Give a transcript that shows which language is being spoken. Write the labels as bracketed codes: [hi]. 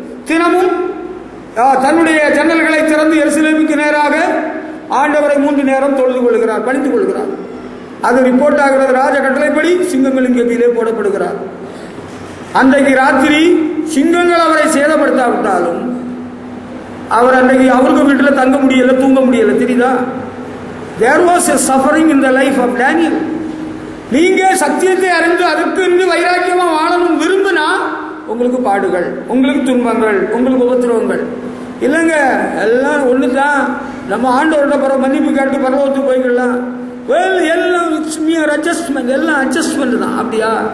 [ta] தினமும் தன்னுடைய ஜன்னல்களை திறந்து எருசலேமுக்கு நேராக ஆண்டவரை 3 நேரம் தொழுது கொள்கிறார், பணிந்து கொள்கிறார். அது ரிப்போர்ட் ஆகிறது. ராஜ கட்டளைப்படி சிங்கங்கள் இங்கே கீழே போடப்படுகிறார். அன்றைக்கு ராத்திரி சிங்கங்கள் அவரை சேதப்படுத்தாவிட்டாலும் அவர் அன்றைக்கு அவருக்கு வீட்டில் தங்க முடியல, தூங்க முடியல. தெரியுதா? [en] There was a suffering in the life of Daniel. [ta] நீங்க சத்தியத்தை அறிந்து அதற்கு வைராக்கியமா வாழணும் விரும்பினா உங்களுக்கு பாடுகள், உங்களுக்கு துன்பங்கள், உங்களுக்கு உபத்திரவங்கள் இல்லைங்க. எல்லாம் ஒண்ணுதான். நம்ம ஆண்டவரோட பிற மன்னிப்பு கேட்டு பரவத்துக்கு போய்க்கலாம். எல்லாம் அட்ஜஸ்ட்மெண்ட், எல்லாம் அட்ஜஸ்ட்மெண்ட் தான். அப்படியா?